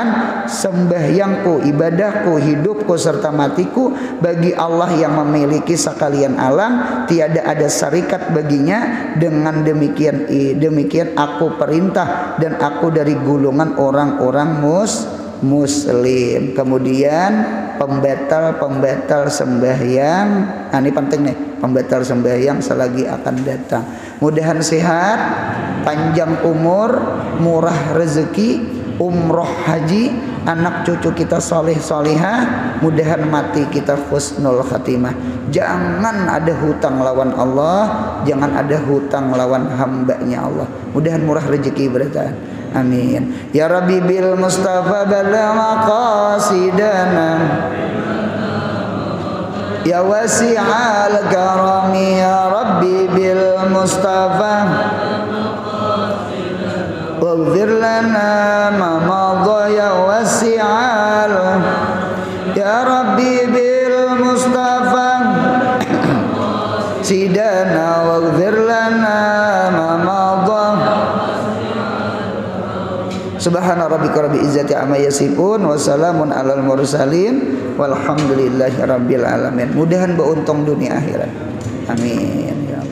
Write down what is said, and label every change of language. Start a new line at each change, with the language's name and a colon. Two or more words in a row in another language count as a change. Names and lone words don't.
Indonesian: Sembahyangku, ibadahku, hidupku serta matiku bagi Allah yang memiliki sekalian alam, tiada ada syarikat baginya. Dengan demikian aku perintah dan aku dari golongan orang-orang muslim. Kemudian pembatal sembahyang. Nah, ini penting nih, pembatal sembahyang selagi akan datang. Mudahan sehat, panjang umur, murah rezeki, umroh haji, anak cucu kita soleh solihah, mudahan mati kita
Arabic: حسن الخاتمة.
Indonesian: Jangan ada hutang lawan Allah, jangan ada hutang lawan hambanya Allah. Mudahan murah rezeki berita. Amin.
Arabic: يا رب بالمصطفى بلغ مقاصدنا يا واسع الكرم يا رب بالمصطفى واغفر لنا ما مضى يا واسع يا رب بالمصطفى سيدنا واغفر لنا ما مضى. سبحان ربك رب العزة عما يصفون وسلام على المرسلين والحمد لله رب العالمين.
Indonesian: Mudahan beruntung dunia akhirat. Amin.